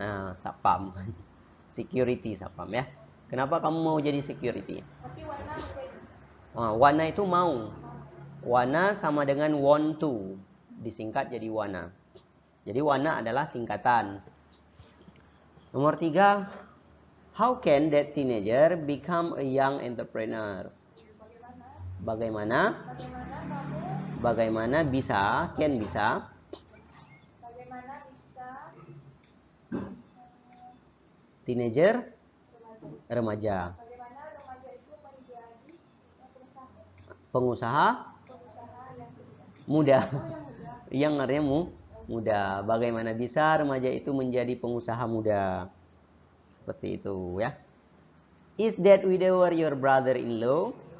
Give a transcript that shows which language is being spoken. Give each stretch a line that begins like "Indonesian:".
Indonesian: Nah, sapam. Security sapam ya. Kenapa kamu mau jadi security? Tapi warna menjadi Wanna itu mau. Wanna sama dengan
English: want to.
Indonesian: Disingkat jadi wanna. Jadi wanna adalah singkatan. Nomor 3.
English: How can that teenager become a young entrepreneur?
Indonesian: Bagaimana bagaimana kamu bisa, can bisa, bagaimana bisa
English: teenager,
Indonesian: remaja. remaja, Bagaimana remaja itu menjadi pengusaha yang sukses. muda. Oh, yang muda. Yang artinya muda. Bagaimana bisa remaja itu menjadi pengusaha muda? Seperti itu ya.
English: Is that widower your brother-in-law?